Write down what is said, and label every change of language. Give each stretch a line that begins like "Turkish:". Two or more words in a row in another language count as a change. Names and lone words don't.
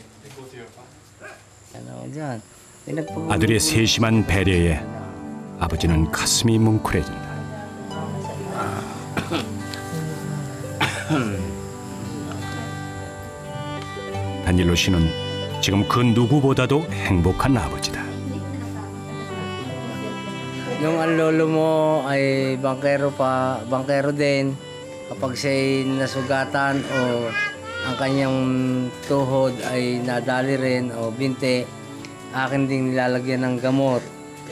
Korean: 아들의 세심한 배려에 아버지는 가슴이 뭉클해진다. 다닐로 씨는 지금 그 누구보다도 행복한 아버지다.
Filipino: Yung ang lolo mo ay bangkero din. Kapag siya'y nasugatan o ang kanyang tuhod ay nadali rin o binte, akin ding nilalagyan ng gamot.